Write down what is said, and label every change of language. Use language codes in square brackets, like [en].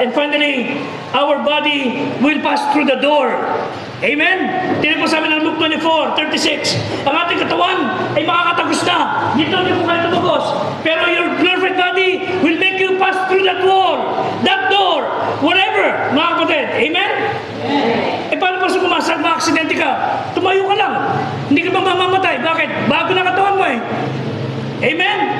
[en] And finally, our body will pass through the door. [tl] Amen? Tinan po sa amin ng Luke 24:36. Ang ating katawan ay makakatagos na. Dito hindi po kayo tumagos. Pero [en] your glorified body will make you pass through that wall, that door, whatever, [tl] mga kapatid. Amen? Eh paano pa kung ma-aksidente ka? Tumayo ka lang. Hindi ka ba mamamatay? Bakit? Bago na katawan mo eh. Amen?